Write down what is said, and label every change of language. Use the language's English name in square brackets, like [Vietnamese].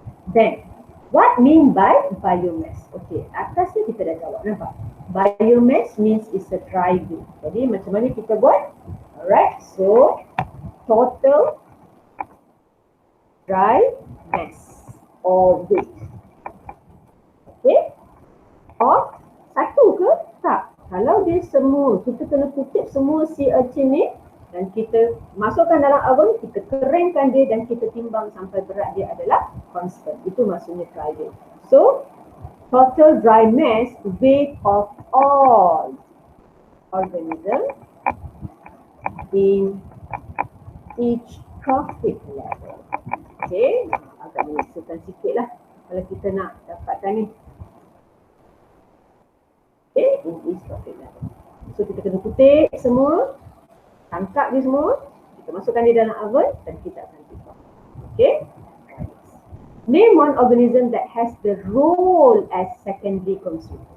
[English] Then, what mean by biomass? Okay, [Malay] atas ni kita dah jawab, nampak? [English] Biomass means is a dry weight. [Malay] Jadi macam mana kita buat? [English] Alright, so total dry mass or weight. [Malay] Okay, or satu ke? Tak. Kalau dia semua, kita kena kutip semua sea urchin ni dan kita masukkan dalam oven, kita keringkan dia dan kita timbang sampai berat dia adalah constant. Itu maksudnya dry weight. [English] So, total dry mass weight of all organisms in each trophic level. [Malay] Okay, agak menyusahkan sikit lah kalau kita nak dapatkan ni. [English] Okay, in each trophic level. [Malay] So kita kena kutip semua, tangkap dia semua, kita masukkan dia dalam oven dan kita akan timbang. Okay. [English] Name one organism that has the role as secondary consumer.